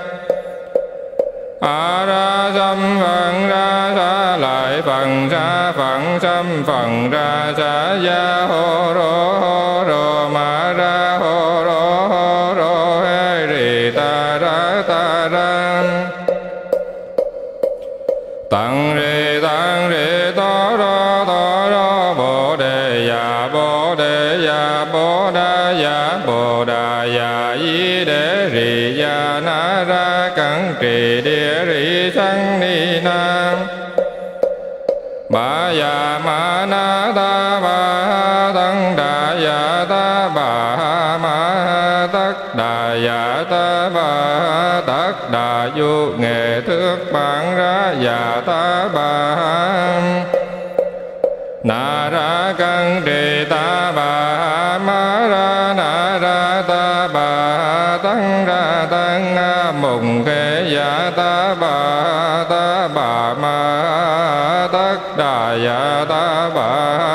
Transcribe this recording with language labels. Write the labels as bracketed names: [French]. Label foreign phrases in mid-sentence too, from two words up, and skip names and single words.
[Vietnamese] a ra sâm phật ra sa lại phật sâm phật ra sa ya hô rô ma ra hô rô he ri ta ra tăng rê to ro bồ đề ya bồ đà ya di đế ri ya na ra cẩn trì địa ri sang ni nam ba ya ma na ta ba tăng đà ya ta ba ma tất đà ya ta ba tất đà du nghệ thước bản ra ya ta ba na ra cân trì ta bà ma ra na ra ta bà tăng ra tăng mùng khê ya ta bà ma tất đà ya ta bà